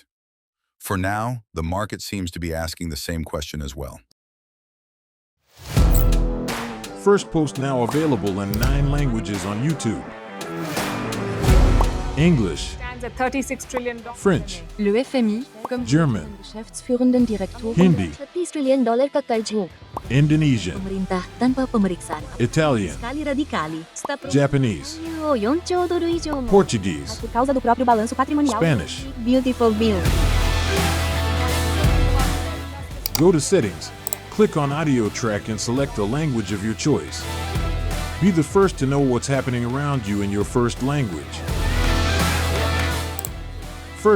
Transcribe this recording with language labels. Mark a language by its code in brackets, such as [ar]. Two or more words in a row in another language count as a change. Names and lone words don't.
[en] For now, the market seems to be asking the same question as well. Firstpost now available in 9 languages on YouTube. English, Stands at $36 trillion. French, [fr] Le FMI, comme [en] German, [de] Geschäftsführenden Direktor [en] Hindi, [hi] $30 trillion ka karjo. [en] Indonesian, [id] Pemerintah tanpa pemeriksaan. [en] Italian, Sekali radikali. Japanese, $1 Portuguese, [pt] por causa do próprio balanço patrimonial. [en] Spanish. Beautiful bill. Go to Settings, click on Audio Track and select the language of your choice. Be the first to know what's happening around you in your first language.